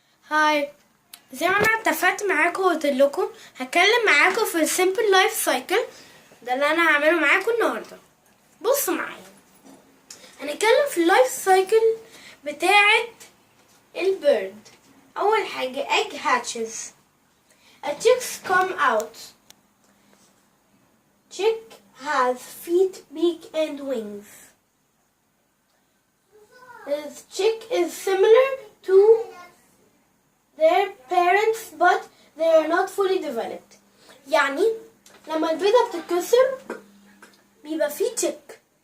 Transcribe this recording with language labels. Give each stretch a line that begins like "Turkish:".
Arabic: هاي، زي ما انا اتفقت معاكم وقلت لكم هتكلم معاكم في السيمبل لايف سايكل. ده اللي انا هعمله معاكم النهارده. بصوا معايا، هنتكلم في اللايف سايكل بتاعه البيرد. اول حاجه
English: egg hatches. A chicks come out. Chick has feet, beak and wings. This chick is similar to their parents but they are not fully developed.
Arabic: يعني لما البيضة بتتكسر بيبقى فيه تشيك.